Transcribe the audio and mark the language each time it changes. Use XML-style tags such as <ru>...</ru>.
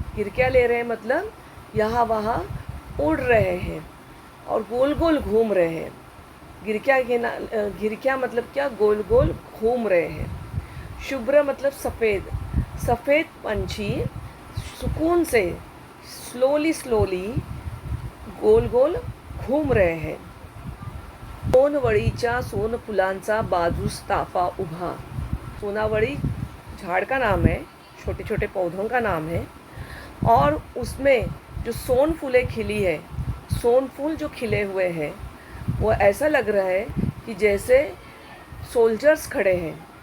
<hi>गिरक्या ले रहे हैं मतलब यहाँ वहाँ उड़ रहे हैं और गोल गोल घूम रहे हैं। गिरक्या मतलब क्या, गोल गोल घूम रहे हैं। शुभ्र मतलब सफ़ेद, सफ़ेद पंछी सुकून से स्लोली स्लोली गोल गोल घूम रहे हैं।</hi> <mr>सोनवळीच्या सोनफुलांचा बाजूस ताफा उभा।</mr> <hi>सोनावड़ी झाड़ का नाम है, छोटे छोटे पौधों का नाम है। और उसमें जो सोन फूलें खिली है, सोन फूल जो खिले हुए हैं, वो ऐसा लग रहा है कि जैसे सोल्जर्स खड़े हैं।</hi>